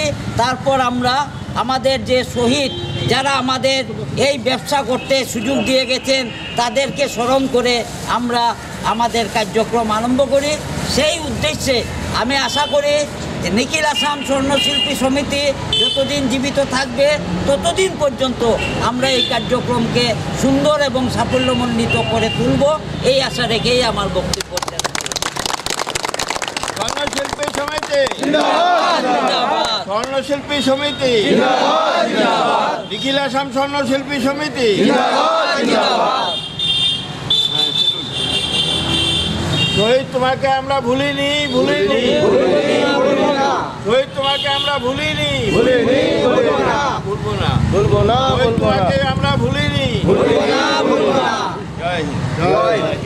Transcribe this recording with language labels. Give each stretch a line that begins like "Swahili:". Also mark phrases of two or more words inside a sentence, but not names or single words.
Bangla: তারপর আমরা আমাদের যে শহীদ যারা আমাদের এই ব্যবসা করতে সুযোগ দিয়ে গেছেন তাদেরকে স্মরণ করে আমরা আমাদের কার্যক্রম আরম্ভ করি। সেই উদ্দেশ্যে আমি আশা করি নিখিল আসাম স্বর্ণশিল্পী সমিতি যতদিন জীবিত থাকবে ততদিন পর্যন্ত আমরা এই কার্যক্রমকে সুন্দর এবং সাফল্যমণ্ডিত করে তুলব, এই আশা রেখেই আমার বক্তব্য। স্বর্ণশিল্পী সমিতি জিন্দাবাদ, স্বর্ণশিল্পী সমিতি জিন্দাবাদ, নিখিল আসাম স্বর্ণশিল্পী সমিতি জিন্দাবাদ। শহীদ তোমাকে আমরা ভুলিনি, ভুলিনি, শহীদ তোমাকে আমরা ভুলিনি, ভুলিনি, ভুলবো না, ভুলবো না, ভুলবো না, তোমাকে আমরা ভুলিনি, ভুলবো না, ভুলবো না। জয় জয়।